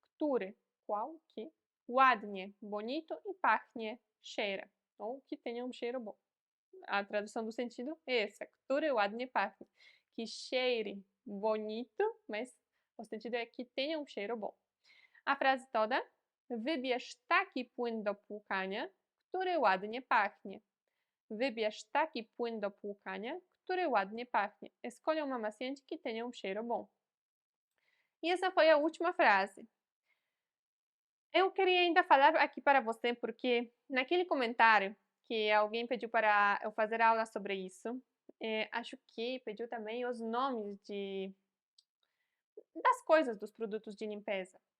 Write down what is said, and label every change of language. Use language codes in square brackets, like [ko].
[pt] Który, qual, que. Ładnie, bonito. E pachnie, cheira. Ou que tenha um cheiro bom. A tradução do sentido é essa. [pl] Który ładnie pachnie. [pt] Que cheire bonito, mas o sentido é que tenha um cheiro bom. A frase toda. [pl] Wybierz taki płyn do płukania, który ładnie pachnie. Wybierz taki płyn do płukania, który ładnie pachnie. [pt] Escolha um amaciante que tenha um cheiro bom. E essa foi a última frase. Eu queria ainda falar aqui para você, porque naquele comentário que alguém pediu para eu fazer aula sobre isso, acho que pediu também os nomes das coisas, dos produtos de limpeza.